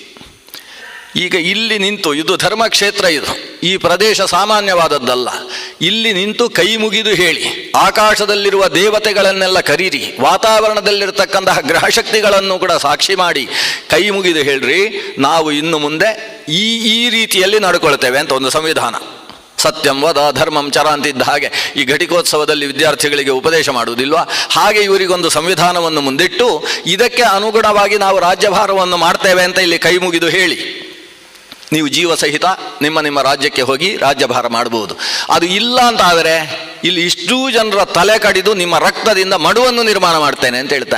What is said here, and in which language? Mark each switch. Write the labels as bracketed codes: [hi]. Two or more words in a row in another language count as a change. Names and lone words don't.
[kn] ಈಗ ಇಲ್ಲಿ ನಿಂತು, ಇದು ಧರ್ಮಕ್ಷೇತ್ರ, ಇದು ಈ ಪ್ರದೇಶ ಸಾಮಾನ್ಯವಾದದ್ದಲ್ಲ. ಇಲ್ಲಿ ನಿಂತು ಕೈ ಮುಗಿದು ಹೇಳಿ, ಆಕಾಶದಲ್ಲಿರುವ ದೇವತೆಗಳನ್ನೆಲ್ಲ ಕರೀರಿ, ವಾತಾವರಣದಲ್ಲಿರ್ತಕ್ಕಂತಹ ಗ್ರಹಶಕ್ತಿಗಳನ್ನು ಕೂಡ ಸಾಕ್ಷಿ ಮಾಡಿ ಕೈ ಮುಗಿದು ಹೇಳ್ರಿ, ನಾವು ಇನ್ನು ಮುಂದೆ ಈ ರೀತಿಯಲ್ಲಿ ನಡ್ಕೊಳ್ತೇವೆ ಅಂತ ಒಂದು ಸಂವಿಧಾನ. [sa] ಸತ್ಯಂ ವದ ಧರ್ಮಂ ಚರ [kn] ಅಂತಿದ್ದ ಹಾಗೆ ಈ ಘಟಿಕೋತ್ಸವದಲ್ಲಿ ವಿದ್ಯಾರ್ಥಿಗಳಿಗೆ ಉಪದೇಶ ಮಾಡುವುದಿಲ್ವಾ, ಹಾಗೆ ಇವರಿಗೊಂದು ಸಂವಿಧಾನವನ್ನು ಮುಂದಿಟ್ಟು ಇದಕ್ಕೆ ಅನುಗುಣವಾಗಿ ನಾವು ರಾಜ್ಯಭಾರವನ್ನು ಮಾಡ್ತೇವೆ ಅಂತ ಇಲ್ಲಿ ಕೈ ಮುಗಿದು ಹೇಳಿ, ನೀವು ಜೀವ ಸಹಿತ ನಿಮ್ಮ ರಾಜ್ಯಕ್ಕೆ ಹೋಗಿ ರಾಜ್ಯಭಾರ ಮಾಡಬಹುದು. ಅದು ಇಲ್ಲ ಅಂತ ಆದರೆ ಇಲ್ಲಿ ಇಷ್ಟೂ ಜನರ ತಲೆ ಕಡಿದು ನಿಮ್ಮ ರಕ್ತದಿಂದ ಮಡುವನ್ನು ನಿರ್ಮಾಣ ಮಾಡ್ತೇನೆ ಅಂತ ಹೇಳ್ತಾನೆ.